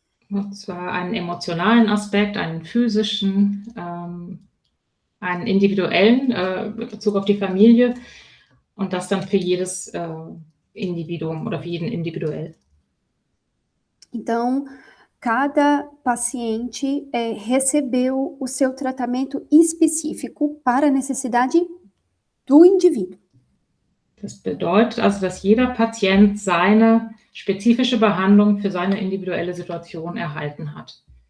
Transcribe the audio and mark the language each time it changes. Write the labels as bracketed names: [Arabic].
[German] Und zwar einen emotionalen Aspekt, einen physischen, einen individuellen mit Bezug auf die Familie und das dann für jedes Individuum oder für jeden individuell. [Portuguese] Então, cada paciente recebeu o seu tratamento específico para a necessidade do indivíduo. [German] Das bedeutet also, dass jeder Patient seine spezifische Behandlung für seine individuelle Situation erhalten hat.